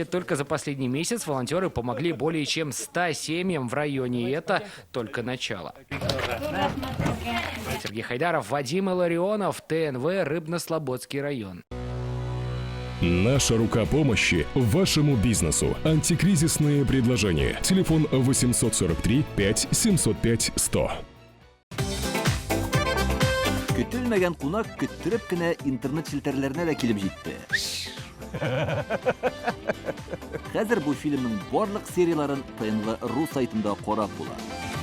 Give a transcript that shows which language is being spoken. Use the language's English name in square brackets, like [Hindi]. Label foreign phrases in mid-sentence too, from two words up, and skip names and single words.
[Russian] Только за последний месяц волонтеры помогли более чем 100 семьям в районе. И это только начало. Сергей Хайдаров, Вадим Илларионов, ТНВ, Рыбно-Слободский район. Наша рука помощи вашему бизнесу. Антикризисные предложения. Телефон 843 5 705 100. [Tatar] Көтелмәгән кунак көттүреп кенә интернет челтәрләренә дә килеп җитте. Хәзер бу фильмның барлык серияларын ТНВ.ру сайтында карап була.